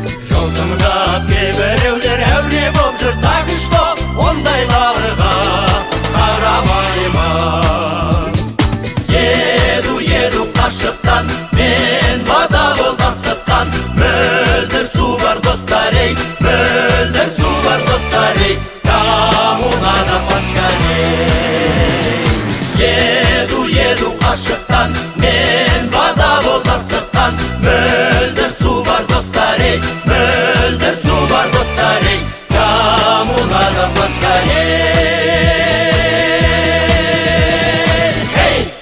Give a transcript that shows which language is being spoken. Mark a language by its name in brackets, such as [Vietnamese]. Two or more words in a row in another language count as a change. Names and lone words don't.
[Kazakh] Жолсыңдап кейбіреулер әуре боп жүр, [Russian] так что [Kazakh] ондайларға қарамаймын. Еду, еду қашықтан, мен водовоз асыққан, мөлдір су бар, достар, ей, мөлдір су бар, достар, [Russian] ей, кому надо поскорей. [Kazakh] Еду, еду қашықтан, мен водовоз асыққан, мөлдір су бар, достар, ей, мөлдір су бар, достар, [Russian] ей, кому надо поскорей. Эй!